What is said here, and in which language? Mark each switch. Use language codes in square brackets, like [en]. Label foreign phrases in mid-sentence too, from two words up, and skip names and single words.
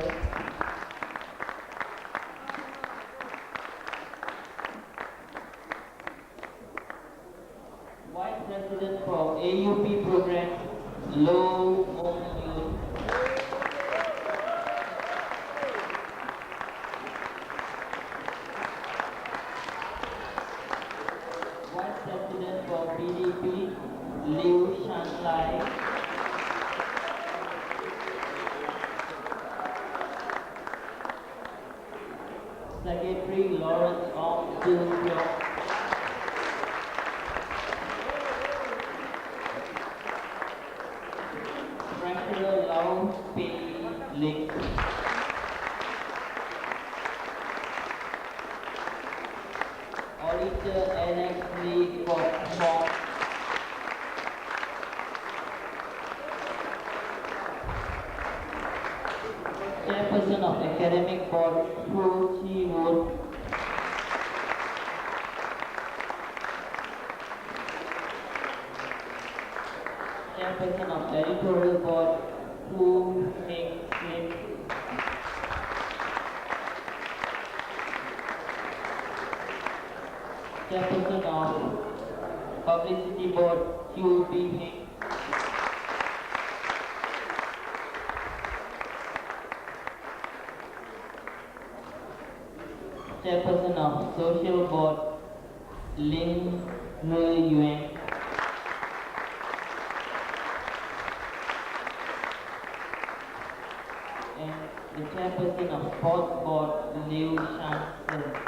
[en] Vice President for AUP program, Low Mong Yun. Vice President for PDP, Liu Shan Lai. Secretary Lawrence Ong Chu Hyok. Treasurer Lau Pei Ling. Auditor Alex Lee Kok Mok. Chairperson of Academic Board Hu Chi Woon. Chairperson of Editorial Board Hu Heng Kim. Chairperson of Publicity Board Q B Heng. Chairperson of Social Board Lin He Yuan. And the Chairperson of Sports Board Liu Shan Sen.